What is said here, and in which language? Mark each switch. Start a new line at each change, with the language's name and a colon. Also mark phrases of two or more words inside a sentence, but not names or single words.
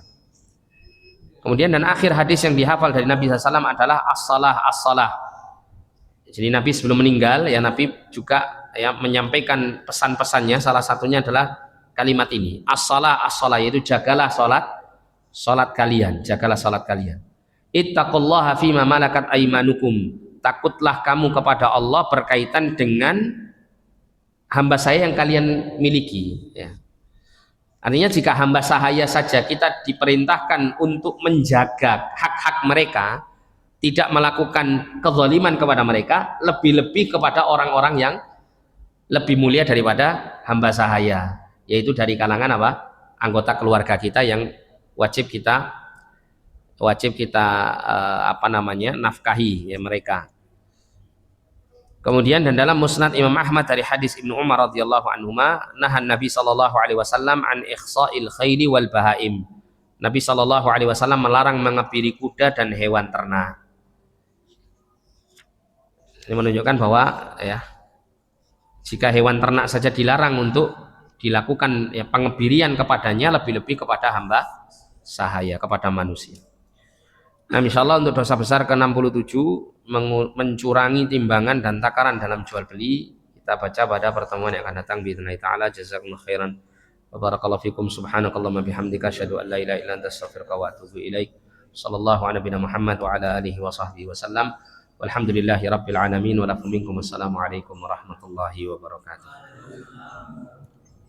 Indonesian: Kemudian dan akhir hadis yang dihafal dari Nabi SAW adalah
Arabic: الصلاة الصلاة.
Indonesian: Jadi Nabi sebelum meninggal ya, Nabi juga ya menyampaikan pesan-pesannya, salah satunya adalah kalimat ini,
Arabic: الصلاة الصلاة,
Indonesian: yaitu jagalah salat kalian, jagalah salat kalian.
Arabic: اتقوا الله فيما ملكت أيمانكم.
Indonesian: Takutlah kamu kepada Allah berkaitan dengan hamba saya yang kalian miliki ya. Artinya jika hamba sahaya saja kita diperintahkan untuk menjaga hak-hak mereka, tidak melakukan kezaliman kepada mereka, lebih-lebih kepada orang-orang yang lebih mulia daripada hamba sahaya, yaitu dari kalangan apa? Anggota keluarga kita yang wajib kita nafkahi ya mereka. Kemudian dan dalam Musnad Imam Ahmad dari hadis Ibnu Umar
Arabic: رضي الله عنهما، نهى النبي صلى الله عليه وسلم عن إخصاء الخيل والبهائم.
Indonesian: Nabi
Arabic: صلى الله عليه وسلم
Indonesian: melarang mengebiri kuda dan hewan ternak. Ini menunjukkan bahwa ya, jika hewan ternak saja dilarang untuk dilakukan ya pengebirian kepadanya, lebih-lebih kepada hamba sahaya, kepada manusia. Nah, insyaallah untuk dosa besar ke-67 mencurangi timbangan dan takaran dalam jual beli kita baca pada pertemuan yang akan datang
Arabic: بإذن الله تعالى. جزاكم الله خيرا وبارك الله فيكم. سبحانك اللهم بحمدك أشهد أن لا إله إلا أنت أستغفرك وأتوب إليك. صلى الله على نبينا محمد وعلى آله وصحبه وسلم. والحمد لله رب العالمين ولكم منكم. السلام عليكم ورحمة الله وبركاته.